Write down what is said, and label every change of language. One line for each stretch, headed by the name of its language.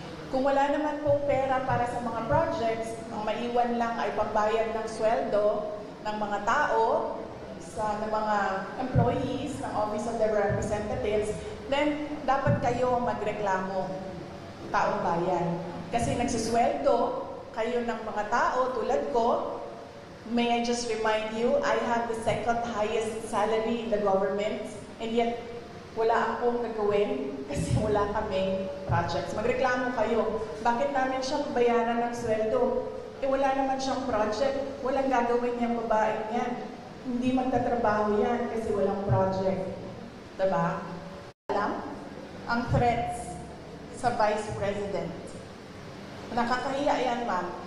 Filipino: Kung wala naman pong pera para sa mga projects, ang maiwan lang ay pambayad ng sweldo ng mga tao, ng mga employees ng Office of the Representatives, then dapat kayo magreklamo, taong bayan. Kasi nagsusweldo kayo ng mga tao tulad ko.
English: May I just remind you, I have the second highest salary in the government, and yet
Filipino: wala akong gagawin kasi wala kaming projects. Magreklamo kayo. Bakit namin siyang bayaran ng sweldo? Wala naman siyang project. Walang gagawin niyang babae niyan. Hindi magtatrabaho yan kasi walang project. Diba? Alam? Ang threats sa Vice President. Nakakahiya yan, ma'am.